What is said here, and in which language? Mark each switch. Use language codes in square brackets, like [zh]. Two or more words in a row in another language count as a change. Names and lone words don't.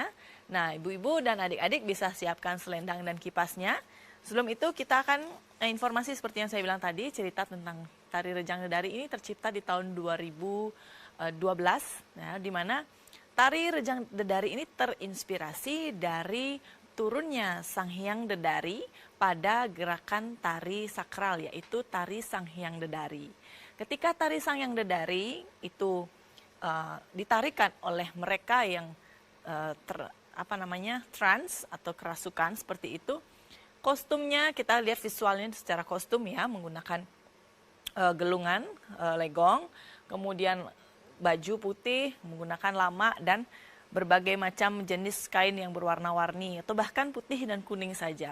[id] Nah, ibu-ibu dan adik-adik bisa siapkan selendang dan kipasnya. Sebelum itu kita akan informasi seperti yang saya bilang tadi, cerita tentang tari Rejang Dedari ini tercipta di tahun 2012, ya, di mana tari Rejang Dedari ini terinspirasi dari turunnya Sang Hyang Dedari pada gerakan tari sakral, yaitu tari Sang Hyang Dedari. Ketika tari Sang Hyang Dedari itu ditarikan oleh mereka yang trans atau kerasukan seperti itu, kostumnya kita lihat visualnya secara kostum ya, menggunakan gelungan, legong, kemudian baju putih, menggunakan lama dan berbagai macam jenis kain yang berwarna-warni atau bahkan putih dan kuning saja.